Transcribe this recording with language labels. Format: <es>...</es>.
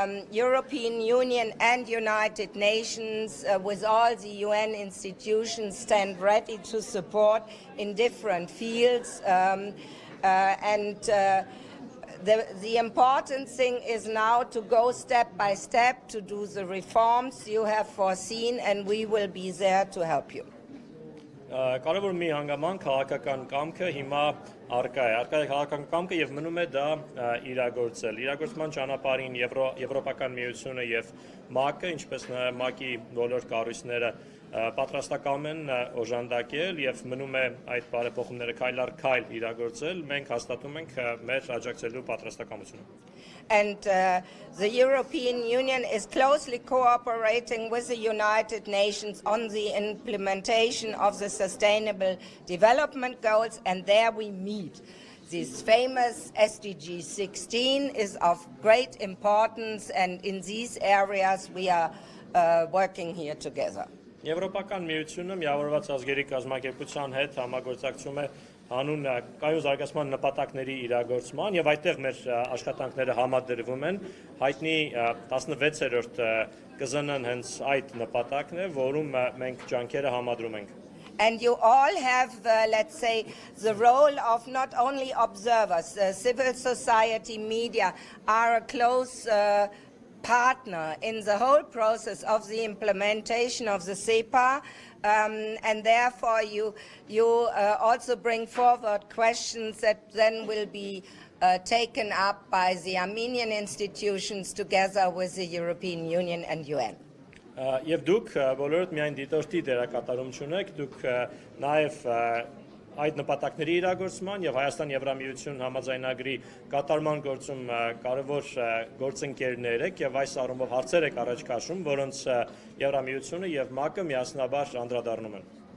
<en>European Union and United Nations, with all the UN institutions, stand ready to support in different fields. The important thing is now to go step by step to do the reforms you have foreseen, and we will be there to help you.</en> <hy>Կարևոր մի հանգամանք քաղաքական կամքը հիմա առկա է քաղաքական կամքը եւ մնում է դա իրագործել։ Իրագործման ճանապարհին Եվրոպական միությունը եւ ՄԱԿ-ը, ինչպես նաեւ ՄԱԿ-ի ոլորտ կառույցները պատրաստակամ են օժանդակել եւ մնում է այդ բարեփոխումները քայլ առ քայլ իրագործել։ Մենք հաստատում ենք մեր աջակցելու պատրաստակամությունը։</hy> <en>And the European Union is closely cooperating with the United Nations on the implementation of the Sustainable Development Goals, and there we meet. This famous SDG 16 is of great importance, and in these areas we are working here together.</en> <hy>Եվրոպական միությունը միավորված ազգերի կազմակերպության հետ համագործակցում է հանուն կայուն զարգացման նպատակների իրագործման եւ այդտեղ մեր աշխատանքները համադրվում են հայտնի 16-րդ կզնն հենց այդ նպատակն է, որում մենք ջանքերը համադրում ենք։</hy> <en>And you all have, let's say, the role of not only observers. Civil society, media are a close partner in the whole process of the implementation of the CEPA, and therefore you also bring forward questions that then will be taken up by the Armenian institutions together with the European Union and UN.</en> <hy>Եվ դուք բոլորդ միայն դիտորդի դերակատարում չունեք, դուք նաև այդ նպատակների իրագործման եւ Հայաստան-Եվրամիություն համաձայնագրի կատարման գործում կարևոր գործընկերներ եք եւ այս առումով հարցեր եք առաջ քաշում, որոնց Եվրամիությունը եւ ՄԱԿ-ը միասնաբար անդրադառնում են։</hy>